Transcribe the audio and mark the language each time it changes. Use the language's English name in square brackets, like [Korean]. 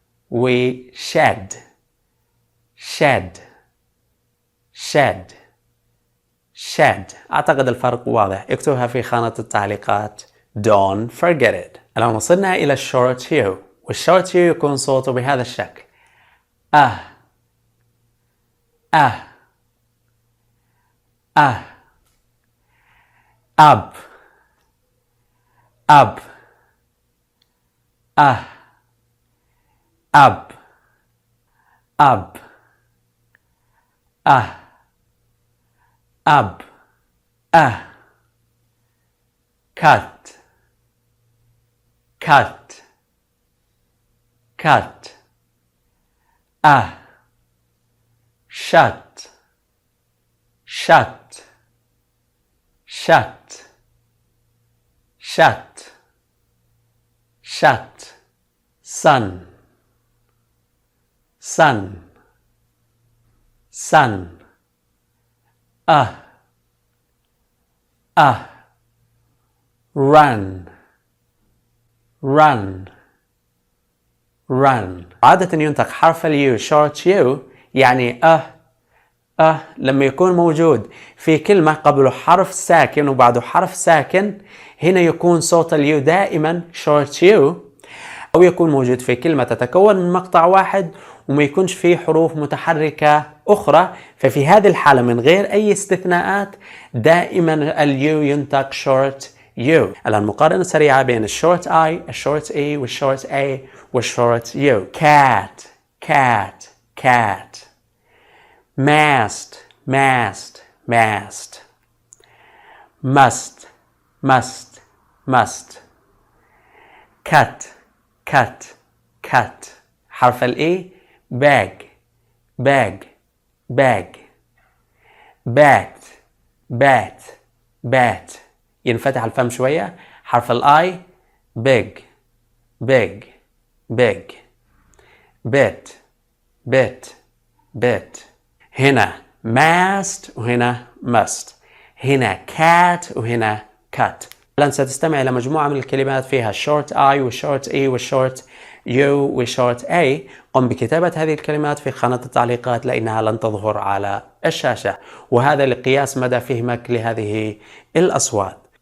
[English] وshed shed shed shed. [Arabic] أعتقد الفرق واضح، اكتبها في خانة التعليقات. [English] Don't forget it. [Arabic] الآن وصلنا إلى short u، والshort u يكون صوته بهذا الشكل. أه أه أه أب أب أه أب أب أه أب أه [English] cut cut cut shut shut shut shut shut sun sun sun run run run. [Arabic] عادة ينطق حرف اليو short يو، يعني لما يكون موجود في كلمة قبله حرف ساكن وبعده حرف ساكن، هنا يكون صوت اليو دائما short يو، أو يكون موجود في كلمة تتكون من مقطع واحد وما يكونش فيه حروف متحركة أخرى، ففي هذه الحالة من غير أي استثناءات دائما اليو ينطق short يو. الآن مقارنة سريعة بين الشورت I الشورت E والشورت A والشورت يو. [English] cat cat cat mast mast mast must must must cut cut cut. [Arabic] حرف الإي [English] bag bag bag bat bat bat. [Arabic] ينفتح الفم شوية. حرف الآي [English] big big big bit bit bit. [Arabic] هنا mast وهنا must، هنا cat وهنا cut. الآن ستستمع إلى مجموعة من الكلمات فيها short I والshort E والshort U والshort A. قم بكتابة هذه الكلمات في خانة التعليقات لأنها لن تظهر على الشاشة، وهذا لقياس مدى فهمك لهذه الأصوات.